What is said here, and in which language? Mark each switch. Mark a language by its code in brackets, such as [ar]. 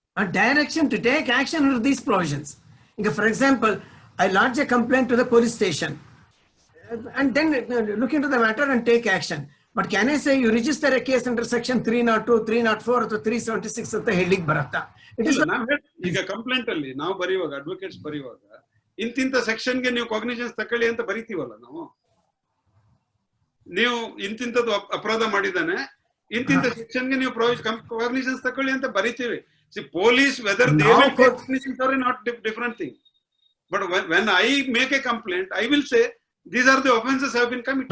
[en] A direction to take action under these provisions. For example, I lodge a complaint to the police station and then look into the matter and take action. But can I say you register a case under Section 302, 304 or 376 [kn] ಅಂತ ಹೇಳಿಕ್ ಬರುತ್ತಾ? [en] It is [kn] ಈಗ complaint ಅಲ್ಲಿ ನಾವು ಬರೆಯುವಾಗ, advocates ಬರೆಯುವಾಗ, ಇಂತಿಂತ ಸೆಕ್ಷನ್ಗೆ ನೀವು ಕಾಗ್ನಿಷನ್ಸ್ ತಕೊಳ್ಳಿ ಅಂತ ಬರಿತೀವಲ್ಲ ನಾವು. ನೀವು ಇಂತಿಂತದ್ದು ಅಪರಾಧ ಮಾಡಿದಾನೆ, ಇಂತಿಂತ ಸೆಕ್ಷನ್ಗೆ ನೀವು ಕಾಗ್ನಿಷನ್ಸ್ ತಕೊಳ್ಳಿ ಅಂತ ಬರಿತೀವಿ. [en] See, police, whether they will take cognizance or not, different thing. But when I make a complaint, I will say these are the offenses have been committed.